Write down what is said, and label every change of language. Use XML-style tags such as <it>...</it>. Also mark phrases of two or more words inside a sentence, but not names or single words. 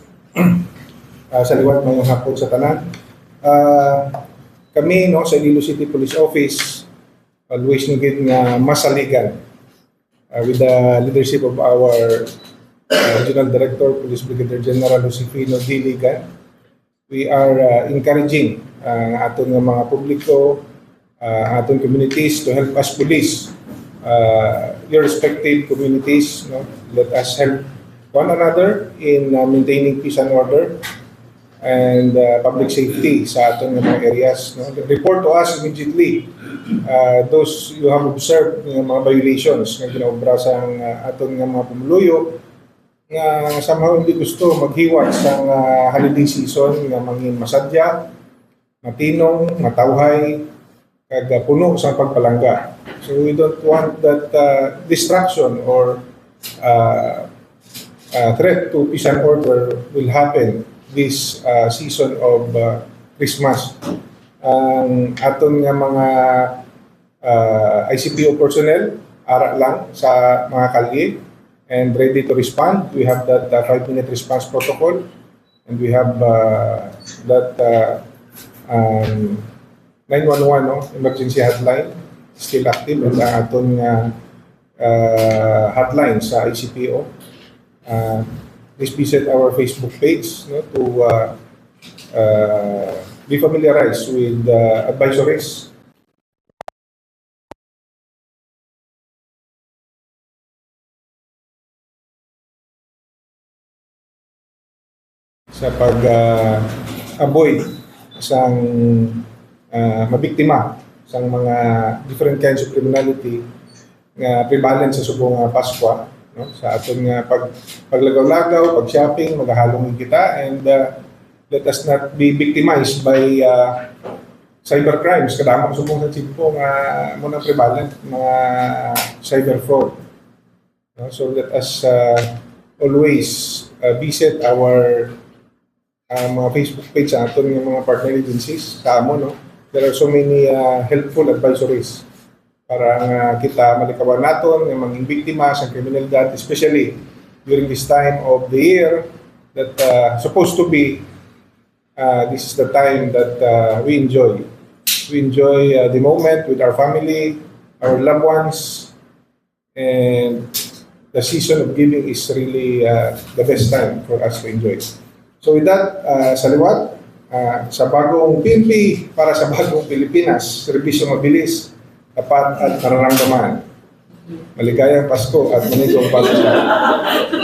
<hil>Sa liwat mayong hapon sa tanan. Kami no sa</hil> <en>Iloilo City Police Office always</en> <hil>naging masaligan</hil> <en>with the leadership of our Regional Director, Police Brigadier General Josefino Diligan. We are encouraging</en> <hil>aton nga mga publiko, aton</hil> <en>communities to help us police your respective communities. No? Let us help one another in maintaining peace and order and public safety</en> <hil>sa aton nga mga areas.</hil> <en>No? Report to us immediately those you have observed</en> <hil>nga mga violations nga ginaobra sa aton nga mga pumuluyo nga somehow hindi gusto maghiwat sa</hil> <en>holiday season</en> <hil>nga mangin masadya, matinong, matawhay, kag puno sa pagpalangga.</hil> <en>So we don't want that distraction or threat to peace and order will happen this season of Christmas.</en> <hil>Ang aton nga mga ICPO personnel ara lang sa mga kalye</hil> <en>and ready to respond. We have that 5-minute response protocol, and we have that 911 no, emergency hotline still active, and aton hotline sa ICPO. Please visit our Facebook page no, to be familiarized with advisories</en> <hil>sa pag-avoid sang mabiktima sang mga</hil> <en>different kinds of criminality</en> <hil>nga prevalent sa subong Pasko,</hil> <en>no?</en> <hil>Sa aton nga paglagaw-lagaw, pag-shopping, maghahalong kita,</hil> <en>and let us not be victimized by cybercrimes.</en> <hil>Kadamang subong sa Cebu nga muna prevalent mga</hil> <en>cyber fraud. No? So let us always visit our mga Facebook page</en> <hil>sa aton ng mga</hil> <en>partner agencies</en> <hil>kamo no.</hil> <en>There are so many helpful advisories</en> <hil>para kita malikawan naton ng mga biktima sa kriminalidad,</hil> <en>especially during this time of the year that supposed to be this is the time that we enjoy the moment with our family, our loved ones, and the season of giving is really the best time for us to enjoy. So with that,</en> <hil>sa liwat,</hil> <tl>sa bagong PNP para sa bagong Pilipinas, serbisyo mabilis, tapat at nararamdaman. Maligayang Pasko at manigong pagkakas.</tl>